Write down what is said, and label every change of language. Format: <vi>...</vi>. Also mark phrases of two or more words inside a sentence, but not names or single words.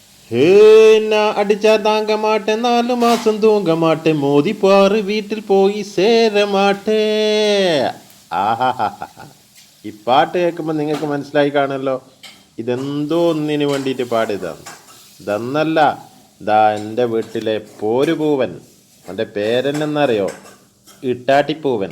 <ta>அடிச்சா தாங்க மாட்டேன் 4 மாசம் தூங்க மாட்டேன் மோதி பாரு வீட்டில் போய் சேர മാട്ടേൻ ആഹാ.</ta> <ml>ഈ പാട്ട് കേൾക്കുമ്പോൾ നിങ്ങൾക്ക് മനസ്സിലായി കാണുമല്ലോ, ഇതെന്തോ ഒന്നിനു വേണ്ടിയിട്ട് പാടിയതാണ്. ഇതെന്നല്ല, ഇതാ എൻ്റെ വീട്ടിലെ പോരുപൂവൻ, എൻ്റെ പേരെന്നറിയോ, ഇട്ടാട്ടിപ്പൂവൻ.</ml>